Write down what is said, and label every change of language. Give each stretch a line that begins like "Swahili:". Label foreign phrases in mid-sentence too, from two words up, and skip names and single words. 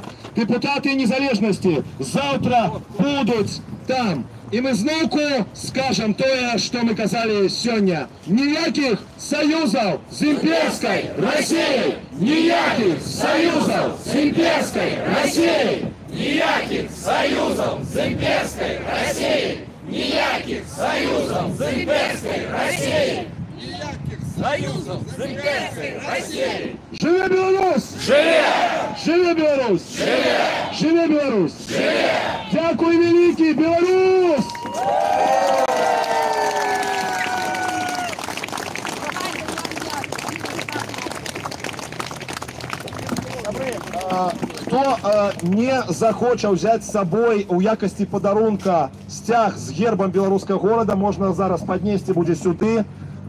Belarusian: Дэпутаты незалежнасці заўтра будуць там. І мы зноўку скажам тое, што мы казалі сёння. Ніякіх саюзаў з імперскай Расіяй! Ніякіх саюзаў з імперскай Расіяй!
Ukrainian: Ніяких союзов з імперською Росією! Ніяких союзов з імперською Росією! Ніяких союзов з імперською Росією! Живе Беларусь! Живе! Живе Беларусь! Живе! Живе Беларусь! Живе! Дякую, великий Беларусь!
Belarusian: Хто не захоча взяць з сабой у якасці падарунка сцяг з гербам беларускага горада, можна зараз паднесці будзе сюды.